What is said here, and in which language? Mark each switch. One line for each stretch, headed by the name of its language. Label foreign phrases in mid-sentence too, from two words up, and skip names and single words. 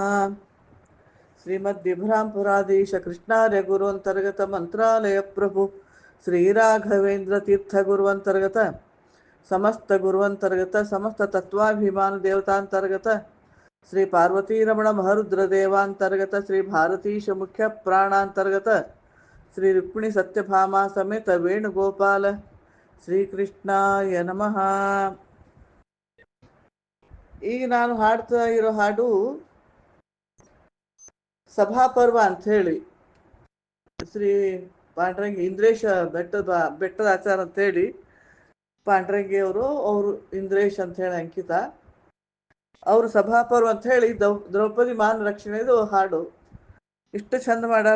Sanskrit: श्रीमद्विभ्रांपुराधीश कृष्णार्य गुरुअंतर्गत मंत्रालय प्रभु श्रीराघवेंद्र तीर्थ गुरुअंतर्गत समस्त गुरुअंतर्गत समस्त तत्वाभिमान देवतांतर्गत श्री पार्वती रमण महरुद्र देवांतर्गत श्री भारतीश मुख्य प्राणांतर्गत श्री रुक्मिणी सत्यभामा समेत ವೇಣುಗೋಪಾಲ ಶ್ರೀಕೃಷ್ಣಾಯ ನಮಃ.
Kannada: ಈಗ ನಾನು ಹಾಡ್ತಾ ಇರೋ ಹಾಡು ಸಭಾಪರ್ವ ಅಂತ ಹೇಳಿ ಶ್ರೀ ಪಾಂಡ್ರಂಗಿ ಇಂದ್ರೇಶ ಬೆಟ್ಟದ ಆಚಾರ ಅಂತ ಹೇಳಿ ಪಾಂಡ್ರಂಗಿ ಅವರು ಇಂದ್ರೇಶ್ ಅಂತ ಹೇಳಿ ಅಂಕಿತ ಅವರು ಸಭಾಪರ್ವ ಅಂತ ಹೇಳಿ ದ್ರೌಪದಿ ಮಾನ ರಕ್ಷಣೆದು ಹಾಡು ಇಷ್ಟು ಚಂದ ಮಾಡ್ಯಾರ.